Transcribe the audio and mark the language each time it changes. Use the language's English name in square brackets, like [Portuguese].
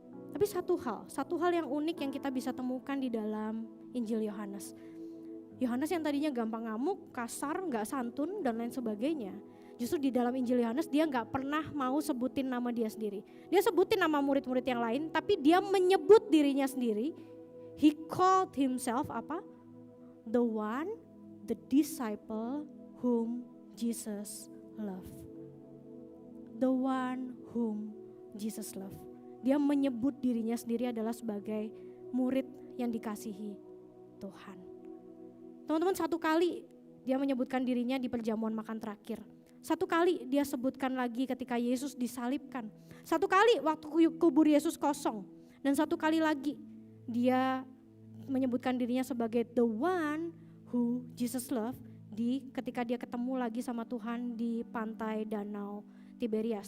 [Indonesian] Tapi satu hal yang unik yang kita bisa temukan di dalam Injil Yohanes. Yohanes yang tadinya gampang ngamuk, kasar, gak santun dan lain sebagainya. Justru di dalam Injil Yohanes dia gak pernah mau sebutin nama dia sendiri. Dia sebutin nama murid-murid yang lain, tapi dia menyebut dirinya sendiri. [English] He called himself [Indonesian] apa? [English] The one, the disciple whom Jesus loved. The one whom Jesus loved. [Indonesian] Dia menyebut dirinya sendiri adalah sebagai murid yang dikasihi Tuhan. Teman-teman, satu kali dia menyebutkan dirinya di perjamuan makan terakhir. Satu kali dia sebutkan lagi ketika Yesus disalibkan. Satu kali waktu kubur Yesus kosong. Dan satu kali lagi dia menyebutkan dirinya sebagai [English] the one who Jesus loved [Indonesian] ketika dia ketemu lagi sama Tuhan di pantai Danau Tiberias.